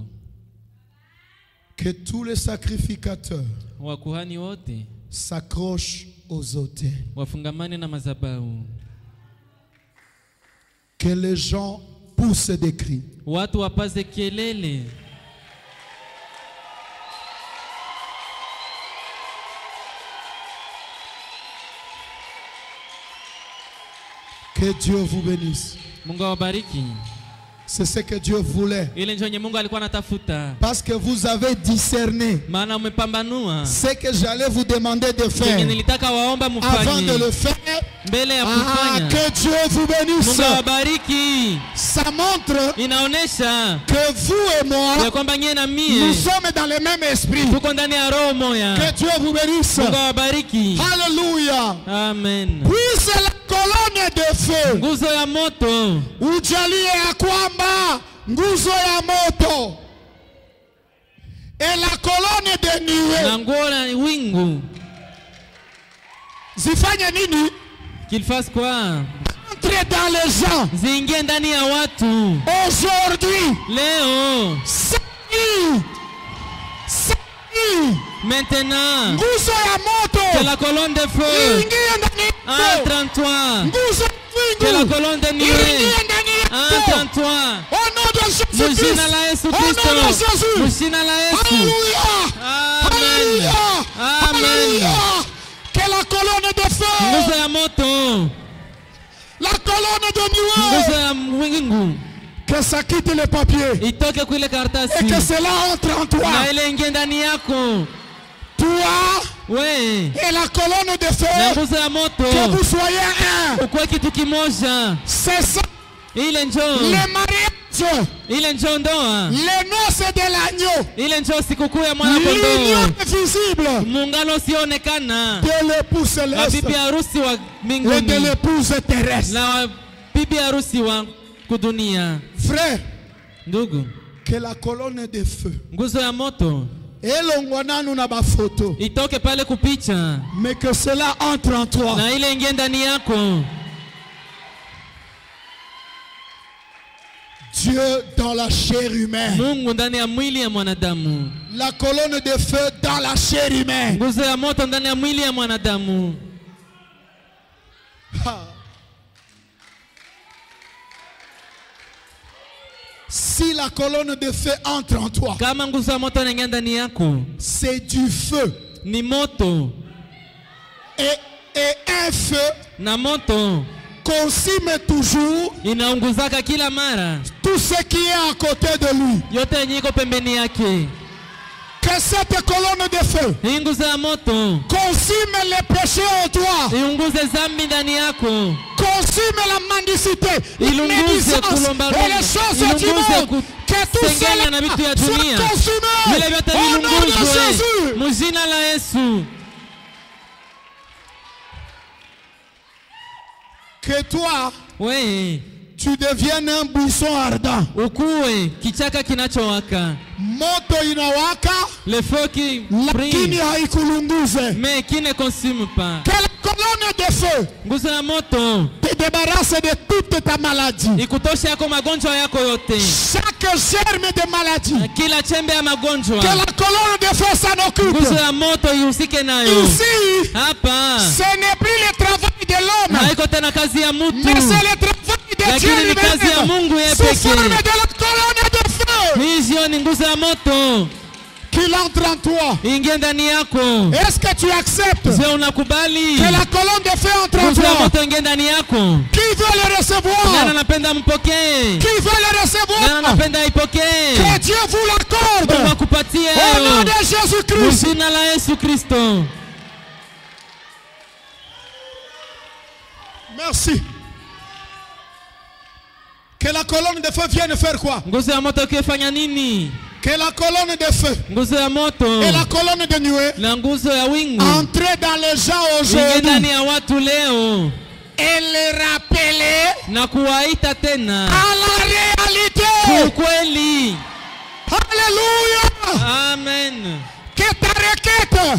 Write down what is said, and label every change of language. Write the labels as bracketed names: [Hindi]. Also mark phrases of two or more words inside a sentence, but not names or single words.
[French] que tous les sacrificateurs [Swahili] wakuhani wote [French] s'accrochent aux autels. [Swahili] wafungamane na madhabahu. [French] Que les gens poussent des cris. [Swahili] Watu wapaze kelele. [French] Que Dieu vous bénisse. [Swahili] Mungu awabariki. [French] C'est ce que Dieu voulait. [Swahili] Ile ndio yenye Mungu alikuwa anatafuta. [French] Parce que vous avez discerné [Swahili] Maana umepambanua [French] ce que j'allais vous demander de faire. [Swahili] Nilitaka waomba mfanye. [French] Avant de le faire, [Swahili] mbele ya kufanya. [French] Que Dieu vous bénisse. [Swahili] Mungu awabariki. [French] Ça montre [Swahili] inaonesha [French] que vous et moi, [Swahili] ya kwamba nyie na mie, [French] nous sommes dans le même esprit. [Swahili] Tuko ndani ya roho moja. [French] Que Dieu vous bénisse. [Swahili] Mungu awabariki. [French] Alléluia. [Swahili] Amen. [French] Puisse la colonne de feu. [Swahili] Nguzo ya moto. Ujalie ya kwamba nguzo ya moto. [French] Et la colonne de nuée. [Swahili] Na ngora wingu. Zifanye nini? [French] Qu'il fasse quoi? Entre dans les gens. [Swahili] Zingie ndani ya watu. [French] Aujourd'hui. [Swahili] Leo. Maintenant. Nguzo ya moto. [French] Que la colonne de feu. Entre en toi. [Swahili] Nguzo [French] que la colonne de nuée entre en toi. Au nom de Jésus-Christ. [Swahili] Mujina la Yesu Kristo. Mujina la Yesu. Amen. Amen. [French] Que la colonne de feu. [Swahili] Nguzo ya moto. [French] La colonne de nuée. [Swahili] Nguzo ya wingu. [French] Que ça quitte les papiers. [Swahili] Itoke kuile karatasi. [French] Et que cela entre en toi. [Swahili] Na ile ingie ndani yako. [French] Toi. Oui. Et la colonne de feu. [Swahili] Na nguzo ya moto. [French] Que vous soyez un. [Swahili] Ukwe kitu kimoja. [French] C'est ça. [Swahili] Ile njoo. [French] Le mariage. [Swahili] Ile njoo ndoa. [French] Les noces de l'agneau. [Swahili] Ile njoo sikukuu ya mwana kondoo. [French] L'union visible. [Swahili] Muungano usioonekana. [French] De l'épouse céleste. [Swahili] Na bibi harusi wa mbinguni. [French] Et de l'épouse terrestre. [Swahili] Na bibi harusi wa kudunia. [French] Frère. [Swahili] Ndugu. [French] Que la colonne de feu. [Swahili] Nguzo ya moto. [Lingala] Elongwananu na ba photo. [Swahili] Itoke pale kupicha. [French] Mais que cela entre en toi. [Swahili] Na ile ingie ndani yako. [French] Dieu dans la chair humaine. [Swahili] Mungu ndani ya mwili ya mwanadamu. [French] La colonne de feu dans la chair humaine. [Swahili] Nguzo ya moto ndani ya mwili ya mwanadamu. [French] Si la colonne de feu entre en toi, [Swahili] kama nguzo ya moto inaingia ndani yako, [French] c'est du feu. [Swahili] Ni moto. [French] Et un feu [Swahili] na moto [French] consume toujours [Swahili] inaunguzaka kila mara [French] tout ce qui est à côté de lui. [Swahili] Yote yenye iko pembeni yake. [French] Que cette colonne de feu [Swahili] nguzo ya moto [French] consume les péchés en toi. [Swahili] Iunguze zambi ndani yako. [French] Consume la mendicité, la médisance et les choses du monde. Que tout cela soit consumé au nom de Jésus. [Swahili] Mujina la Yesu. [French] Que toi, oui, tu deviennes un buisson ardent. [Swahili] Ukue kichaka kinachowaka. Moto inawaka, [French] le feu qui [Swahili] lakini haikulunguze. [French] Mais qui ne consume pas. Que la colonne de feu [Swahili] nguzo ya moto [French] te débarrasse de toute ta maladie. [Swahili] Ikutoshe yako magonjwa yako yote. [French] Chaque germe de maladie. [Swahili] Kila chembe ya magonjwa. [French] Que la colonne de feu s'en occupe. [Swahili] Nguzo ya moto ihusike nayo. [French] Ici, [Swahili] hapa, [French] ce n'est plus le travail de l'homme. [Swahili] Haiko tena kazi ya mtu. [French] Mais c'est le travail de Dieu lui-même. [Swahili] Kazi ya Mungu yeye pekee. [French] Sous forme de la colonne de feu. [Swahili] Hiyo ni nguzo ya moto. [French] Qu'il entre en toi. [Swahili] Ingie ndani yako. [French] Est-ce que tu acceptes? [Swahili] Je unakubali. [French] Que la colonne de feu entre en toi. [Swahili] Nguzo ya moto ingie ndani yako. [French] Qui veut le recevoir? [Swahili] Nani anapenda mpokee? [French] Qui veut le recevoir? [Swahili] Nani anapenda ipokee? [French] Que Dieu vous l'accorde. [Swahili] Mungu akupatie. [French] Au nom de Jésus-Christ. [Swahili] Jina la Yesu Kristo. [French] Merci. Que la colonne de feu vienne faire quoi? [Swahili] Nguzo ya moto kifanya nini? [French] Que la colonne de feu [Swahili] nguzo ya moto [French] et la colonne de nuée [Swahili] na nguzo ya wingu [French] entrer dans les gens aujourd'hui [Swahili] ndani ya watu leo [French] et les rappeler [Swahili] na kuwaita tena [French] à la réalité. [Swahili] Ukweli. [French] Alléluia. [Swahili] Amen. [French] Que ta requête